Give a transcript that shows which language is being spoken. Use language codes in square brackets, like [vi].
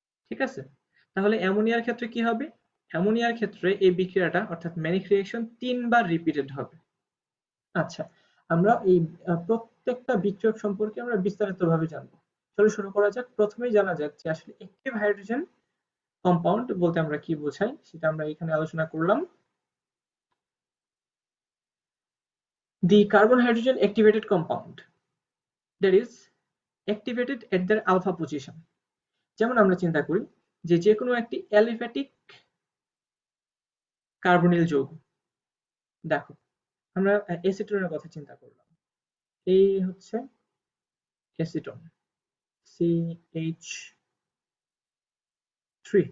[bn] ঠিক আছে, তাহলে অ্যামোনিয়ার ক্ষেত্রে কি হবে? অ্যামোনিয়ার ক্ষেত্রে এই বিক্রিয়াটা অর্থাৎ ম্যানিক রিঅ্যাকশন 3 বার রিপিটেড হবে। আচ্ছা, আমরা এই প্রত্যেকটা বিক্রিয়ক সম্পর্কে আমরা বিস্তারিতভাবে জানবো। চলো শুরু করা যাক। প্রথমেই জানা যাক যে আসলে অ্যাক্টিভ হাইড্রোজেন কম্পাউন্ড বলতে আমরা কি বোঝাই, সেটা আমরা এখানে আলোচনা করলাম। [en] The carbon hydrogen activated compound that is activated at their alpha position. [bn] যেমন আমরা চিন্তা করি যে কোনো একটি অ্যালিফ্যাটিক কার্বনিল যৌগ। দেখো, আমরা অ্যাসিটোনের কথা চিন্তা করলাম। এই হচ্ছে অ্যাসিটোন, CH3।